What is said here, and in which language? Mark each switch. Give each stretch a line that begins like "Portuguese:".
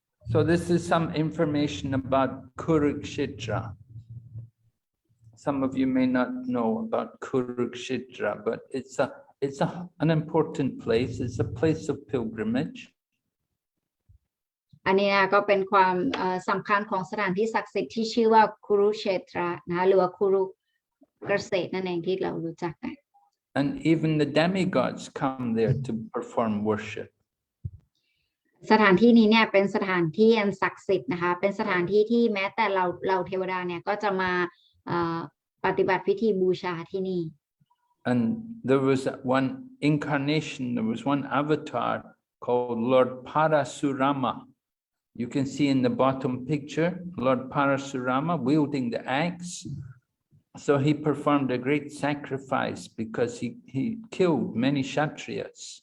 English: So this is some information about Kurukshetra. Some of you may not know about Kurukshetra, but it's an important place. It's a place of pilgrimage.
Thai: อันนี้นะก็เป็นความสำคัญของสถานที่ศักดิ์สิทธิ์ที่ชื่อว่าคุรุเชตรานะคะหรือว่าคุรุเกษตรนั่นเองที่เรารู้จักกัน
English: And even the demigods come there to perform worship.
Thai: สถานที่นี้เนี่ยเป็นสถานที่อันศักดิ์สิทธิ์นะคะเป็นสถานที่ที่แม้แต่เราเทวดาเนี่ยก็จะมาปฏิบัติพิธีบูชาที่นี่
English: And there was one incarnation, there was one avatar called Lord Parasurama. You can see in the bottom picture, Lord Parasurama wielding the axe. So he performed a great sacrifice because he killed many Kshatriyas.